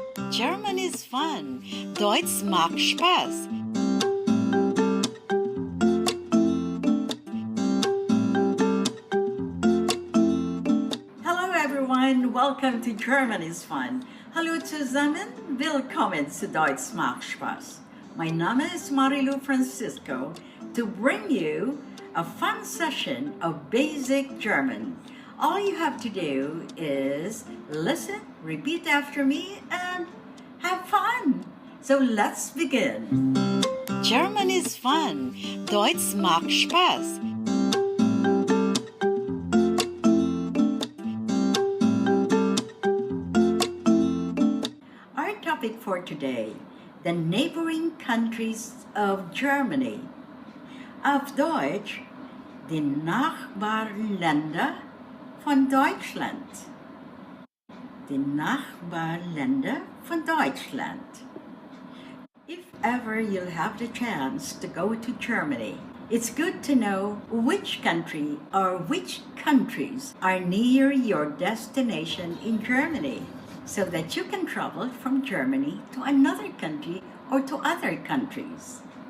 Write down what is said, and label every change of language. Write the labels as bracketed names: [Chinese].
[English] German is fun. [German] Deutsch macht Spaß. [English] Hallo everyone, welcome to German is fun. [German] Hallo zusammen, willkommen zu Deutsch macht Spaß. Mein Name ist [English] Marilu Francisco to bring you a fun session of basic German. All you have to do is listen, repeat after me, and have fun. So let's begin. German is fun. [German] Deutsch macht Spaß. [English] Our topic for today, the neighboring countries of Germany. [German] Auf Deutsch, die Nachbarländer von Deutschland. Die Nachbarländer von Deutschland. [English] If ever you'll have the chance to go to Germany, it's good to know which country or which countries are near your destination in Germany, so that you can travel from Germany to another country or to other countries.